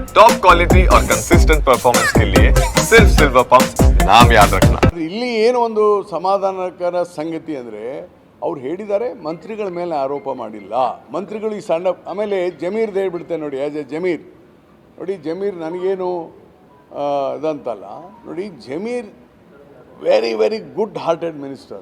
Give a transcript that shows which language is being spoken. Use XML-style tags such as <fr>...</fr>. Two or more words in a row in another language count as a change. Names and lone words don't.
<en>top quality</en> <hi>और</hi> <en>consistent performance</en> <hi>के लिए सिर्फ सिल्वर पंप नाम याद रखना।</hi> <kn>ಇಲ್ಲಿ ಏನು ಒಂದು ಸಮಾಧಾನಕರ ಸಂಗತಿ ಅಂದರೆ ಅವ್ರು ಹೇಳಿದ್ದಾರೆ ಮಂತ್ರಿಗಳ ಮೇಲೆ ಆರೋಪ ಮಾಡಿಲ್ಲ, ಮಂತ್ರಿಗಳು ಈ ಸಣ್ಣ ಆಮೇಲೆ ಜಮೀರ್ದು ಹೇಳ್ಬಿಡ್ತೇನೆ ನೋಡಿ.</kn> <en>as a Zameer</en> <kn>ನೋಡಿ, ಜಮೀರ್ ನನಗೇನು ಇದಂತಲ್ಲ ನೋಡಿ, ಜಮೀರ್</kn> <en>very very good hearted minister.</en>